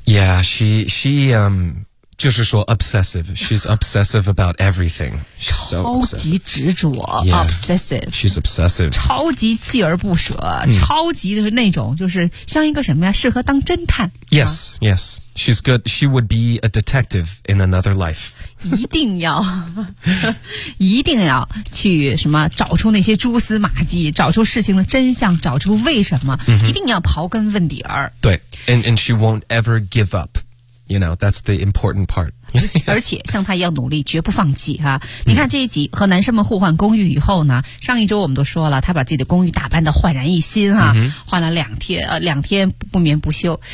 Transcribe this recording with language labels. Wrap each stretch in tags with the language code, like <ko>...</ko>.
<en>Yeah, she</en> <zh>就是说</zh> <en>obsessive, she's obsessive about everything. She's so obsessive.</en> <zh>超级执着 obsessive.</zh> <en>She's obsessive.</en> <zh>超级锲而不舍，超级就是那种就是像一个什么呀，适合当侦探。</zh> <en>Yes, yes. She's good. She would be a detective in another life.</en> <zh>一定要去什么找出那些蛛丝马迹，找出事情的真相，找出为什么，一定要刨根问底儿。</zh> <en>对 ,and she won't ever give up. You know, that's the important part.</en> <zh>而且像他一样努力，绝不放弃啊！你看这一集和男生们互换公寓以后呢，上一周我们都说了，他把自己的公寓打扮得焕然一新啊，换了两天不眠不休。</zh>